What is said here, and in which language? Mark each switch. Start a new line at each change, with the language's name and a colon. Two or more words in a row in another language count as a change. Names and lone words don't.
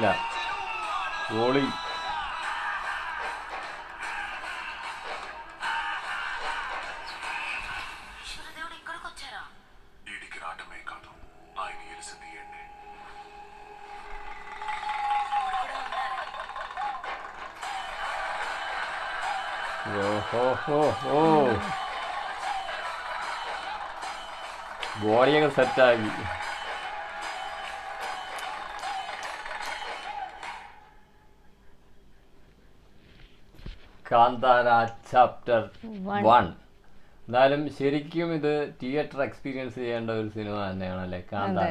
Malayalam: ഗോളി
Telugu: వీడికి రావటమే కాదు, ఆయన గెలిచింది ఏంటి?
Malayalam: ബോഡിയൊക്കെ സെറ്റാക്കി. കാന്താര ചാപ്റ്റർ 1 എന്തായാലും ശരിക്കും ഇത്
English: theater experience
Malayalam: ചെയ്യേണ്ട ഒരു സിനിമ തന്നെയാണല്ലേ കാന്താര.